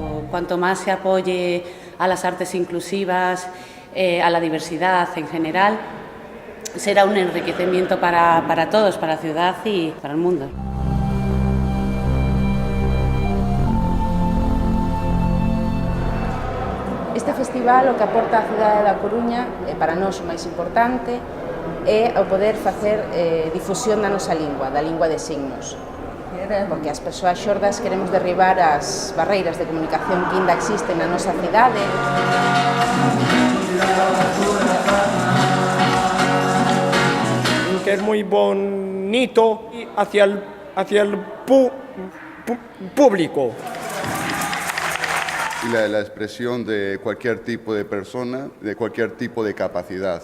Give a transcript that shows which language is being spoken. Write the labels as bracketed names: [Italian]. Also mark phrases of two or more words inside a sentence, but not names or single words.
[Spanish] Cuanto más se apoye a las artes inclusivas, a la diversidad en general, será un enriquecimiento para todos, para la ciudad y para el mundo. [Galician] Este festival o que aporta a cidade da Coruña, para nós o máis importante, é o poder facer difusión da nosa lingua, da lingua de signos. Porque as persoas xordas queremos derribar as barreiras de comunicación que ainda existen na nosa cidade. [Spanish] Que es muy bonito hacia el público. La expresión de cualquier tipo de persona, de cualquier tipo de capacidad.